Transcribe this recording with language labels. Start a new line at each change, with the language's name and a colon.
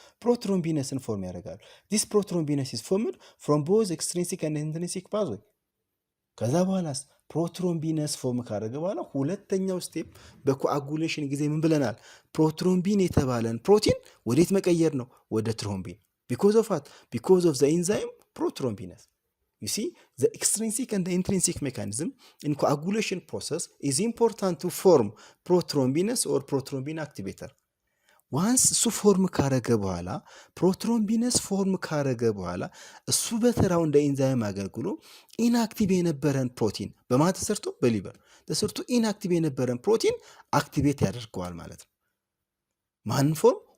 Amharic: ፕሮትሮምቢነስን ፎርም ያደርጋሉ።
English: ዲስ ፕሮትሮምቢነስ ኢዝ ፎርምድ ፍሮም ቦዝ ኤክስትሪንሲክ ኤንድ ኢንትሪንሲክ ፓዝዌይ።
Amharic: ከዛ በኋላስ ፕሮትሮምቢነስ ፎርም ካደረገ በኋላ ሁለተኛው ስቴፕ በኮአጉሌሽን ጊዜ ምን ብለናል? ፕሮትሮምቢን የተባለን ፕሮቲን ወዴት መቀየር ነው? ወደ ትሮምቢን።
English: because of what? Because of the enzyme prothrombinase. You see, the extrinsic and the intrinsic mechanism in coagulation process is important to form prothrombinase or prothrombin activator.
Amharic: Once እሱ ፎርም ካረገ በኋላ ፕሮትሮምቢነስ ፎርም ካረገ በኋላ እሱ በተራው እንደ ኢንዛይም አገልግሎ ኢንአክቲቭ የነበረን ፕሮቲን በማን ተሰርቶ? በሊቨር ተሰርቶ ኢንአክቲቭ የነበረን ፕሮቲን አክቲቬት ያደርገዋል ማለት ነው። ማን ፎርም?